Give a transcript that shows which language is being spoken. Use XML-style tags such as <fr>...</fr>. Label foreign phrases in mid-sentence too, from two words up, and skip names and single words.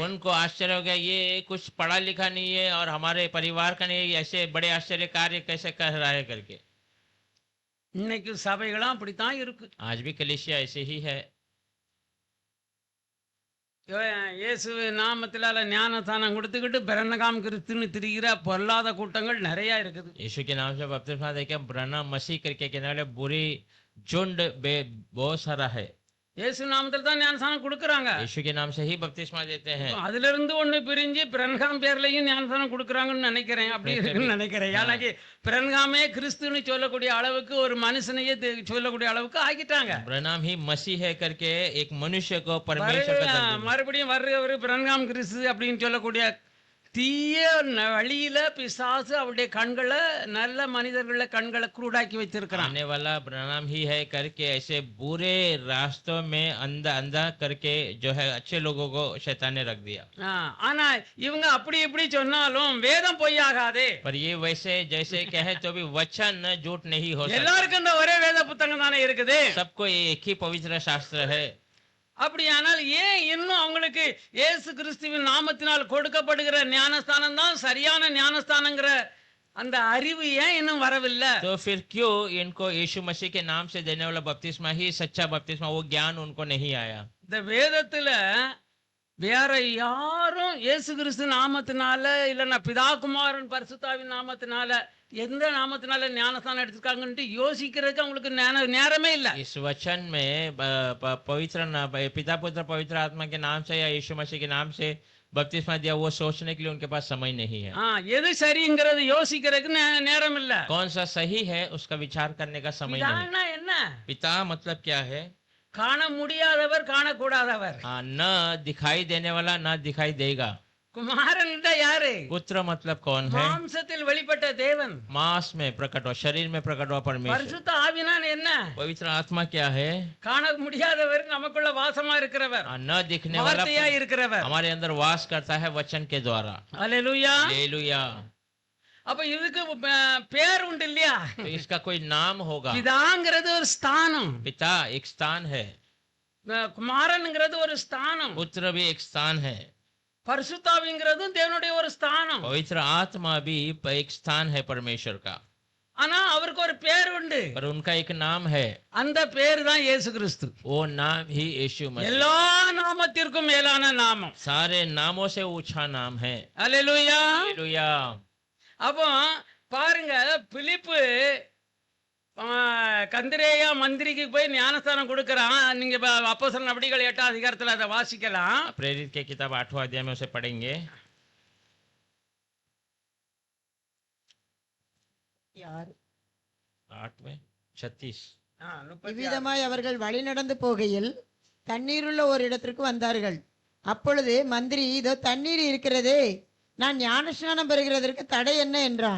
<hi>उनको आश्चर्य हो गया, ये कुछ पढ़ा लिखा नहीं है और हमारे परिवार का नहीं, ऐसे बड़े आश्चर्य कार्य कैसे कर रहा है करके।</hi> <ta>இன்னைக்கு சபைகளும் அப்படித்தான் இருக்கு.</ta> <hi>आज भी कलीसिया ऐसे ही है।</hi> <ta>இயேசு நாமத்தினால ஞானஸ்தானம் கொடுத்துக்கிட்டு பிரன்னகாம் கிறிஸ்துன்னு திரிகிற பொல்லாத கூட்டங்கள் நிறைய இருக்குது.</ta> <hi>यीशु के नाम से बपतिस्मा देके ब्रना मसीह करके कहने वाले बुरी झुंड बहुत सारा है।</hi> <ta>இயேசு நாமத்துல தான் ஞானஸ்தானம் கொடுக்கறாங்க.</ta> <hi>यीशु के नाम से ही बपतिस्मा देते हैं।</hi> <ta>அதுல இருந்து ஒண்ணு பிரிஞ்சு பிரன்காம் பேர்லயும் ஞானஸ்தானம் கொடுக்கறாங்கன்னு நினைக்கிறேன். அப்படி இருக்குன்னு நினைக்கிறேன். ஏன்னாக்கி பிரன்காமே கிறிஸ்துன்னு சொல்லக்கூடிய அளவுக்கு ஒரு மனுஷனையே சொல்லக்கூடிய அளவுக்கு ஆக்கிட்டாங்க.</ta> <hi>ब्रनाम ही मसीह है करके एक मनुष्य को परमेश्वर का</hi> <ta>மறுபடியும் வர்றவர் பிரன்காம் கிறிஸ்து அப்படின்னு சொல்லக்கூடிய தீய வழியில பிசாசு அவருடைய கண்களை நல்ல மனிதர்கள கண்களை குருடாக்கி வச்சிருக்கிறான்.</ta> <hi>आने वाला ब्रनाम ही है करके ऐसे बुरे रास्तों में अंधा करके जो है अच्छे लोगों को शैतान ने रख दिया।</hi> <ta>ஆனா இவங்க அப்படி இப்படி சொன்னாலும் வேதம் பொய்யாகாதே.</ta> <hi>पर ये वैसे जैसे कहे तो भी वचन झूठ नहीं हो सकता।</hi> <ta>எல்லாருக்கும் இந்த ஒரே வேத புத்தகம் தானே இருக்குது.</ta> <hi>सबको एक ही पवित्र शास्त्र है।</hi> <ta>அப்படியானால் ஏன் இன்னும் அவங்களுக்கு இயேசு கிறிஸ்துவின் நாமத்தினால் கொடுக்கப்படுகிற ஞானஸ்தானம் தான் சரியான ஞானஸ்தானங்கிற அந்த அறிவு ஏன் இன்னும் வரவில்லை?</ta> <hi>तो फिर क्यों इनको यीशु मसीह के नाम से देने वाला बपतिस्मा ही सच्चा बपतिस्मा, वो ज्ञान उनको नहीं आया?</hi> <ta>இந்த வேதத்துல வேற யாரும் இயேசு கிறிஸ்து நாமத்தினால இல்லைன்னா பிதா குமாரன் பரிசுத்தாவின் நாமத்தினால எந்த நாமத்தினால ஞானஸ்தானம் எடுத்திருக்காங்கன்னு யோசிக்கிறதுக்கு அவங்களுக்கு நேரமே இல்லை.</ta> <hi>इस वचन में पवित्र पिता पुत्र पवित्र आत्मा के नाम से या यीशु मसीह के नाम से बपतिस्मा दिया, वो सोचने के लिए उनके पास समय नहीं है।</hi> <ta>எது சரிங்கிறது யோசிக்கிறதுக்கு நேரம் இல்ல.</ta> <hi>कौन सा सही है उसका विचार करने का समय नहीं।</hi> <ta>என்ன</ta> <hi>पिता मतलब क्या है?</hi> <ta>காண முடியாதவர் காணக்கூடாதவர்,</ta> <hi>न दिखाई देने वाला ना दिखाई देगा,</hi> <ta>குமாரன் யாரு?</ta> <hi>पुत्र मतलब कौन है?</hi> <ta>மாம்சத்தில் வெளிப்பட்ட தேவன்.</ta> <hi>मांस में प्रकट हुआ, शरीर में प्रकट हुआ परमेश्वर।</hi> <ta>பரிசுத்த ஆவினான் என்ன?</ta> <hi>पवित्र आत्मा क्या है?</hi> <ta>காண முடியாதவர், நமக்குள்ள வாசமா இருக்கிறவர்,</ta> <hi>न दिखने वाला</hi> <ta>வார்த்தையா இருக்கிறவர்,</ta> <hi>हमारे अंदर वास करता है वचन के द्वारा।</hi> <ta>அல்லேலூயா.</ta> <hi>हालेलुया।</hi> <ta>அப்ப இதுக்கு பேர் உண்டு இல்லையா?</ta> <hi>तो इसका कोई नाम होगा।</hi> <ta>பிதாங்கிறது ஒரு ஸ்தானம்,</ta> <hi>पिता एक स्थान है,</hi> <ta>குமாரன்ங்கிறது ஒரு ஸ்தானம்,</ta> <hi>पुत्र भी एक स्थान है,</hi> <ta>பரிசுத்தாவிங்கிறதும் தேவனுடைய ஒரு ஸ்தானம்.</ta> <hi>पवित्र आत्मा भी एक स्थान है परमेश्वर का।</hi> <ta>ஆனா அவருக்கு ஒரு பேர் உண்டு,</ta> <hi>पर उनका एक नाम है,</hi> <ta>அந்த பேர் தான் இயேசு கிறிஸ்து.</ta> <hi>वो नाम ही यीशु मसीह।</hi> <ta>எல்லா நாமத்திற்கும் மேலான நாமம்,</ta> <hi>सारे नामों से ऊंचा नाम है।</hi> <ta>அல்லேலூயா.</ta> <hi>हालेलुया।</hi> <ta>அப்போ பாருங்க, பிலிப்பு கந்திரேயா மந்திரிக்கு போய் ஞானஸ்தானம் கொடுக்கறான். நீங்க அப்போஸ்தலர் நடபடிகள் 8ஆம் அதிகாரத்துல அதை வாசிக்கலாம்.</ta> <hi>प्रेरित के किताब 8वां अध्याय में उसे पढ़ेंगे। 8:36।</hi> <ta>இவ்விதமாய் அவர்கள் வழி நடந்து போகையில் தண்ணீருள்ள ஒரு இடத்திற்கு வந்தார்கள். அப்பொழுது மந்திரி, இதோ தண்ணீர் இருக்கிறதே, நான் ஞானஸ்நானம் பெறுகிறதற்கு தடை என்ன என்றான்.</ta>